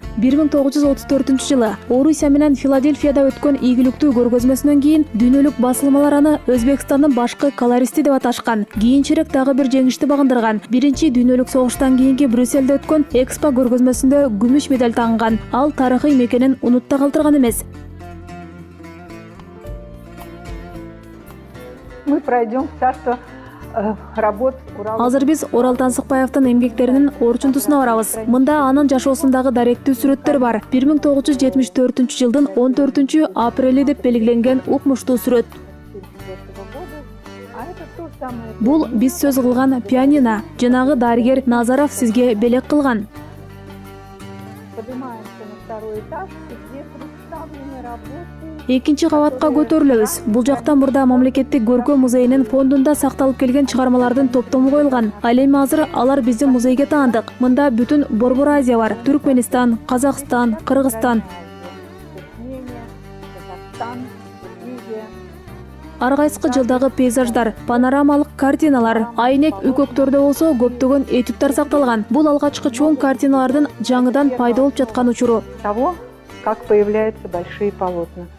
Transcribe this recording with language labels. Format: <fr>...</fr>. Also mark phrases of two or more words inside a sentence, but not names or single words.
<ky>1934 жылы Орусия менен Филадельфияда өткөн ийгиликтүү көргөзмөсүнөн кийин дүйнөлүк басылмалар аны Өзбекстандын башкы колористи деп аташкан. Кийинчерээк дагы бир жеңишти багындырган. Биринчи дүйнөлүк согуштан кийинки Брюссельде өткөн Экспо көргөзмөсүндө күмүш медаль тагынган. Ал тарыхый мекенин унутта калтырган эмес.</ky> <ru>Мы пройдем в царство работ Урала.</ru> <ky>Азыр биз Орал Тансыкбаевдин эмгектеринин орчунтусуна барабыз. Мында анын жашоосундагы даректүү сүрөттөр бар. 1974 жылдын 14 апрели деп белгиленген укмуштуу сүрөт.</ky> <ru>А это то самое.</ru> <ky>Бул биз сөз кылган пианино. Жанагы дарыгер Назаров сизге белек кылган.</ky> <ru>Поднимаемся на второй этаж, где представлены работы.</ru> <ky>Экинчи кабатка көтөрүлөбүз. Бул жакта мурда мамлекеттик көркөм музейинин фондунда сакталып келген чыгармалардын топтому коюлган. Ал эми азыр алар биздин музейге таандык. Мында бүтүн Борбор Азия бар. Түркмөнистан, Казакстан, Кыргызстан.</ky> <ru>Туркмения, Казахстан, Киргизия.</ru> <ky>Ар кайсы жылдагы пейзаждар, панорамалык картиналар, айнек үкөктөрдө болсо көптөгөн этюдтар сакталган. Бул алгачкы чоң картиналардын жаңыдан пайда болуп жаткан учуру.</ky> <ru>Того, как появляются большие полотна.</ru>